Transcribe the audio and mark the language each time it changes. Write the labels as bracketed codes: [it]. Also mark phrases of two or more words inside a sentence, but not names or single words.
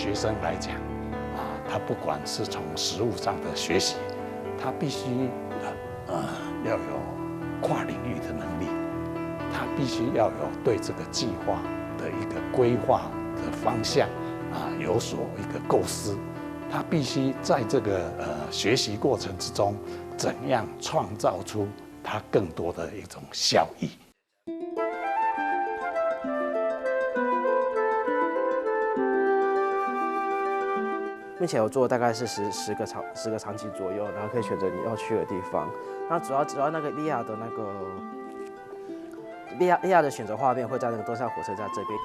[zh] 學生來講，它不管是從實務上的學習，它必須要有跨領域的能力，它必須要有對這個計劃的一個規劃的方向有所一個構思，它必須在這個學習過程之中，怎樣創造出它更多的一種效益。目前我做的大概是10个场景左右，然后可以选择你要去的地方。那主要那个利亚的 VR 的选择画面会在那个东山火车站这边。